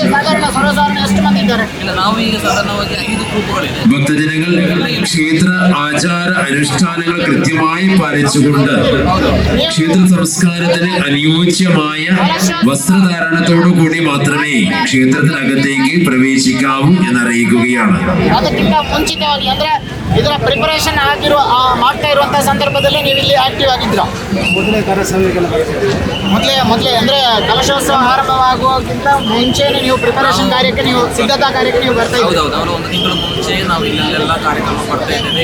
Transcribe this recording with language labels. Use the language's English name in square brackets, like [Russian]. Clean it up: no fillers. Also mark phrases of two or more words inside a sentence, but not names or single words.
[Malayalam] ഭക്തജനങ്ങൾ ക്ഷേത്ര ആചാര അനുഷ്ഠാനങ്ങൾ കൃത്യമായി പാലിച്ചുകൊണ്ട് ക്ഷേത്ര സംസ്കാരത്തിന് അനുയോജ്യമായ വസ്ത്രധാരണത്തോടു കൂടി മാത്രമേ ക്ഷേത്രത്തിനകത്തേക്ക് പ്രവേശിക്കാവൂ എന്നറിയിക്കുകയാണ്. [Kannada] ಅದಕ್ಕಿಂತ ಮುಂಚಿತವಾಗಿ ಅಂದ್ರೆ ಇದರ ಪ್ರಿಪರೇಷನ್ ಮಾಡ್ತಾ ಇರುವಂತಹ ಸಂದರ್ಭದಲ್ಲಿ ನೀವು ಇಲ್ಲಿ ಆಕ್ಟಿವ್ ಆಗಿದ್ದೀರಾ? ಮೊದಲೇ ಅಂದ್ರೆ ಕಲಶೋತ್ಸವ ಆರಂಭವಾಗುವುದಕ್ಕಿಂತ ಮುಂಚೆನೆ ನೀವು ಪ್ರಿಪರೇಷನ್ ಕಾರ್ಯಕ್ಕೆ, ನೀವು ಸಿದ್ಧತಾ ಕಾರ್ಯಕ್ಕೆ ನೀವು ಬರ್ತಾ ಇದ್ದೀರಾ? ಹೌದೌದು, ಒಂದು ತಿಂಗಳು ಮುಂಚೆ ನಾವು ಇಲ್ಲೆಲ್ಲ ಕಾರ್ಯಕ್ರಮ ಬರ್ತಾ ಇದ್ದೇವೆ.